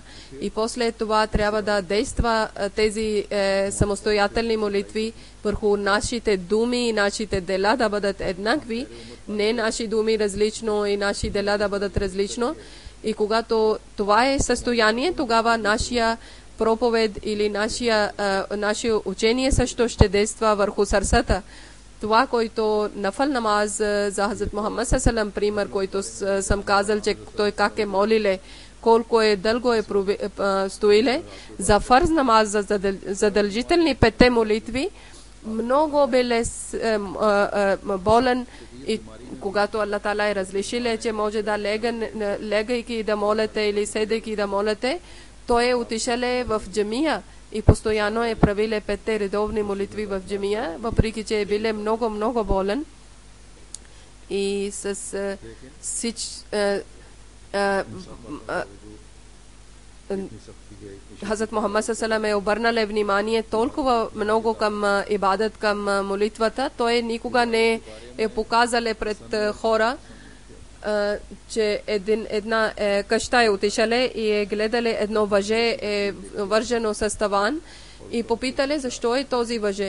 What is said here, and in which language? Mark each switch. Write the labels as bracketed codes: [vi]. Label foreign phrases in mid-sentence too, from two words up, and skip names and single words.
[bg] И после това трябва да действа тези самостоятелни молитви върху нашите думи и нашите дела да бъдат еднакви, не наши думи различно и наши дела да бъдат различно. И когато това е състояние, тогава нашия проповед или наше учение също ще действа върху сърцата. Това, който [ur] نفل نماز [bg] за Хазрат Мухаммад [ar] صلى الله عليه وسلم, [bg] пример, който съм казал, че той как е молиле, колко е дълго е стоиле, за [ur] فرض نماز, [bg] за задължителни петте молитви, много бил болен и когато Аллах Таала е разрешил, че може да легайки да молите или седайки да молите, той е отишъл в джамия и постоянно е правил петте редовни молитви в джамия, въпреки че е бил много болен. И с Хазрат Мухаммад [ar] صلى الله عليه وسلم [bg] е обърнал внимание толкова много към ибадат, към молитвата. Той никога не е показал пред хора че една къща е отишале и е гледале едно въже вържено с таван и попитале защо е този въже.